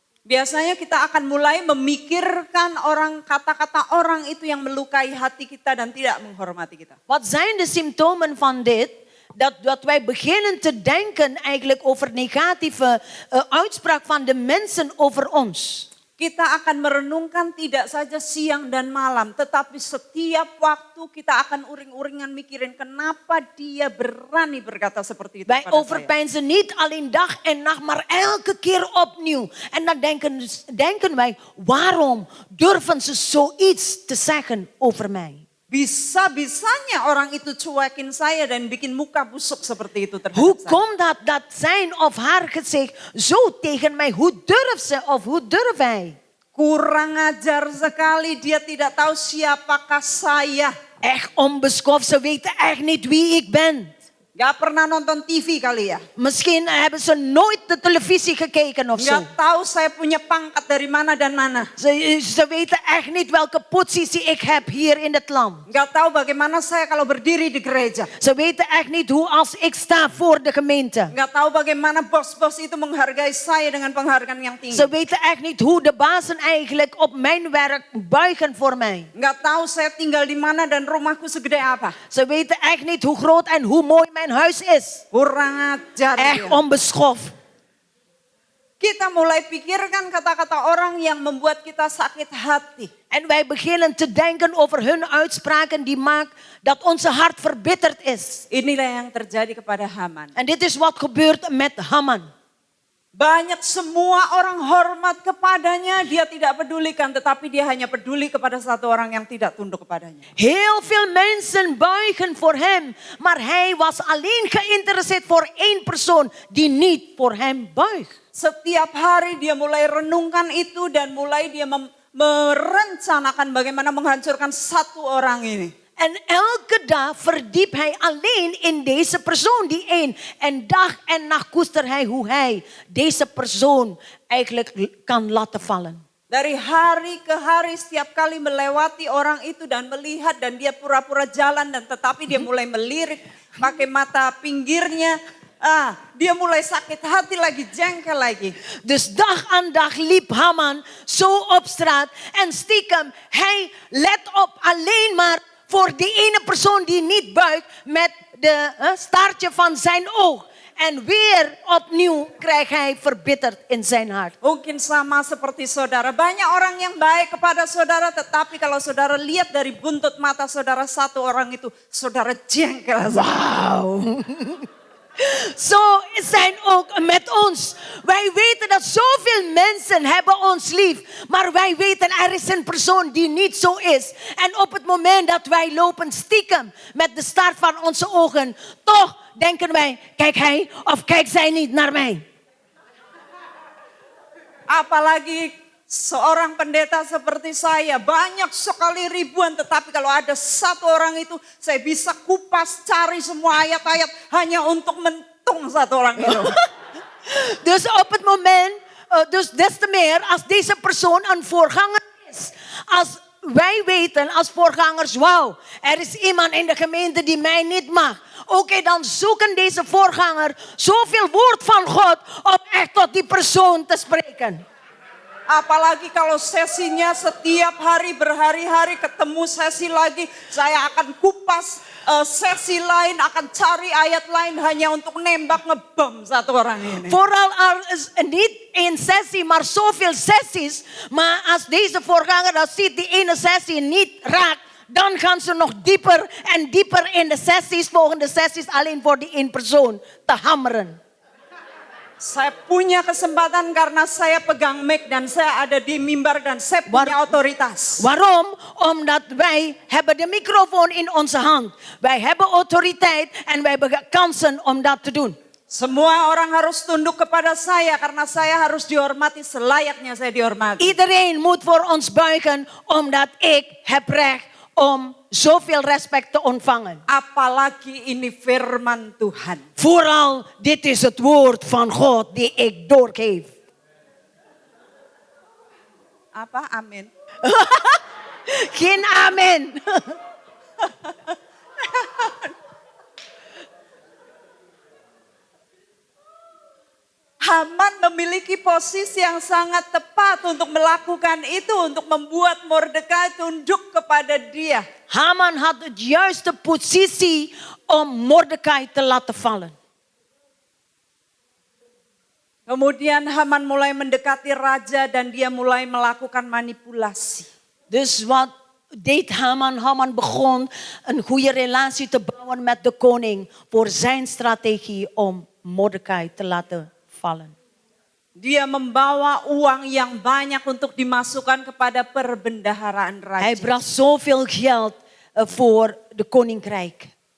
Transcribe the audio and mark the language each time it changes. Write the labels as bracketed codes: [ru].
[id] Biasanya kita akan mulai memikirkan kata-kata orang itu yang melukai hati kita dan tidak menghormati kita. [nl] Wat zijn de symptomen van dit? Dat wij beginnen te denken eigenlijk over negatieve uitspraak van de mensen over ons. [id] Kita akan merenungkan tidak saja siang dan malam, tetapi setiap waktu kita akan uring-uringan mikirin kenapa dia berani berkata seperti itu [nl] Wij [id] pada saya. [nl] overpeinzen niet alleen dag en nacht, maar elke keer opnieuw. En dan denken wij, waarom durven ze zoiets te zeggen over mij? [id] Bisa-bisanya orang itu cuekin saya dan bikin muka busuk seperti itu terhadap [nl] Hoe [id] saya. [nl] komt dat zijn of haar gezicht zo tegen mij? Hoe durft ze of hoe durft hij? [id] Kurang ajar sekali, dia tidak tahu siapakah saya. [nl] Echt onbeschoft, ze weten echt niet wie ik ben. [id] Gak pernah nonton TV kali ya. [nl] Misschien hebben ze nooit de televisie gekeken of zo. [id] Gak tahu saya punya pangkat dari mana dan mana. [nl] Ze weten echt niet welke positie ik heb hier in het land. [id] Gak tahu bagaimana saya kalau berdiri di gereja. [nl] Ze weten echt niet hoe als ik sta voor de gemeente. [id] Gak tahu bagaimana bos-bos itu menghargai saya dengan penghargaan yang tinggi. [nl] Ze weten echt niet hoe de bazen eigenlijk op mijn werk buigen voor mij. [id] Gak tahu saya tinggal di mana dan rumahku segede apa. [nl] Ze weten echt niet hoe groot en hoe mooi mijn huis is. [id] Kurang ajar. [nl] Echt onbeschoft. [id] Kita mulai pikirkan kata-kata orang yang membuat kita sakit hati. [nl] En wij beginnen te denken over hun uitspraken die maken dat onze hart verbitterd is. [id] Inilah yang terjadi kepada Haman. [nl] En dit is wat gebeurt met Haman. [id] Banyak semua orang hormat kepadanya, dia tidak pedulikan, tetapi dia hanya peduli kepada satu orang yang tidak tunduk kepadanya. [nl] Heel veel mensen buigen voor hem, maar hij was alleen geïnteresseerd voor één persoon die niet voor hem buigt. [id] Setiap hari dia mulai renungkan itu dan mulai dia merencanakan bagaimana menghancurkan satu orang ini. [nl] En elke dag verdiept hij alleen in deze persoon, die één. En dag en nacht koestert hij hoe hij deze persoon eigenlijk kan laten vallen. [id] Dari hari ke hari setiap kali melewati orang itu dan melihat dan dia pura-pura jalan dan tetapi dia mulai melirik pakai mata pinggirnya. Dia mulai sakit hati lagi, jengkel lagi. [nl] Dus dag aan dag liep Haman zo op straat en stiekem hij let op alleen maar voor die ene persoon die niet buigt met de staartje van zijn oog. En weer opnieuw krijgt hij verbitterd in zijn hart. [id] Mungkin sama seperti saudara. Banyak orang yang baik kepada saudara, tetapi kalau saudara lihat dari buntut mata saudara, satu orang itu saudara jengkel. [nl] Wauw. Zo zijn ook met ons. Wij weten dat zoveel mensen hebben ons lief. Maar wij weten er is een persoon die niet zo is. En op het moment dat wij lopen stiekem met de staart van onze ogen. Toch denken wij, kijk hij of kijkt zij niet naar mij. [id] Apalagi seorang pendeta seperti saya, banyak sekali ribuan, tetapi kalau ada satu orang itu, saya bisa kupas cari semua ayat-ayat hanya untuk mentung satu orang itu. [nl] Dus op het moment, dus des te meer als deze persoon een voorganger is. Als wij weten als voorgangers, wauw, er is iemand in de gemeente die mij niet mag. Oké, dan zoeken deze voorganger zoveel woord van God om echt tot die persoon te spreken. [id] Apalagi kalau sesinya setiap hari berhari-hari ketemu sesi lagi, saya akan kupas sesi lain, akan cari ayat lain hanya untuk nembak ngebom satu orang ini. [nl] Vooral als niet één sessie, maar zoveel sessies. Maar als deze voorganger dat ziet, die ene sessie niet raakt, dan gaan ze nog dieper en dieper in de sessies, volgende sessies, alleen voor die één persoon te hammeren. [id] Saya punya kesempatan karena saya pegang mic dan saya ada di mimbar dan saya punya otoritas. [nl] Waarom? Omdat wij hebben de microfoon in onze hand. Wij hebben autoriteit en wij hebben kansen om dat te doen. [id] Semua orang harus tunduk kepada saya karena saya harus dihormati selayaknya saya dihormati. [nl] Iedereen moet voor ons buigen omdat ik heb recht om zoveel respect te ontvangen. [id] Apalagi ini firman Tuhan. [nl] Vooral dit is het woord van God die ik doorgeef. [id] Apa? Amin. [nl] Geen amen. [id] Haman memiliki posisi yang sangat tepat untuk melakukan itu, untuk membuat Mordekai tunduk kepada dia. [nl] Haman had het juiste positie om Mordecai te laten vallen. [id] Kemudian Haman mulai mendekati raja dan dia mulai melakukan manipulasi. [nl] Dus wat deed Haman? Haman begon een goede relatie te bouwen met de koning voor zijn strategie om Mordecai te laten vallen. [id] Dia membawa uang yang banyak untuk dimasukkan kepada perbendaharaan [nl] Hij [id] raja. [nl] bracht zoveel geld voor de koninkrijk.